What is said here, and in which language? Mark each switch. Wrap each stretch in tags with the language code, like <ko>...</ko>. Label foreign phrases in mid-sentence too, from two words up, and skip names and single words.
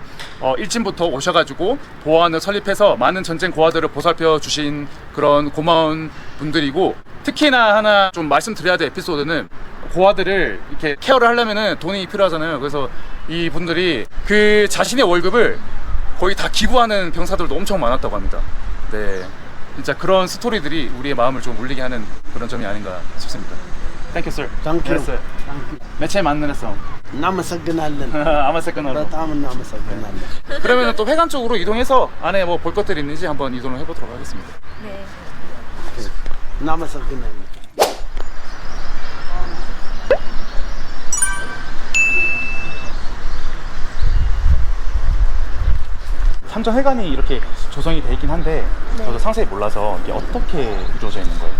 <ko>일진부터 오셔가지고 보아원을 설립해서 많은 전쟁 고아들을 보살펴 주신 그런 고마운 분들이고, 특히나 하나 좀 말씀드려야 될 에피소드는 고아들을 이렇게 케어를 하려면은 돈이 필요하잖아요. 그래서 이 분들이 그 자신의 월급을 거의 다 기부하는 병사들도 엄청 많았다고 합니다. 네, 진짜 그런 스토리들이 우리의 마음을 좀 울리게 하는 그런 점이 아닌가 싶습니다.</ko> <en>Thank you, sir. Thank you. Yes, sir. Thank you.</en> <ko>매체 만나서</ko> <am>እናመሰግናለን. 아마세컨으로. በጣም እናመሰግናለን.</am> <ko>그러면 또 회관 쪽으로 이동해서 안에 뭐 볼 것들이 있는지 한번 이동을 해보도록 하겠습니다. 네.</ko> <am>እናመሰግናለን.</am> <ko>삼전 회관이 이렇게 조성이 돼 있긴 한데 저도 상세히 몰라서 이게 어떻게 이루어져 있는 거예요?</ko>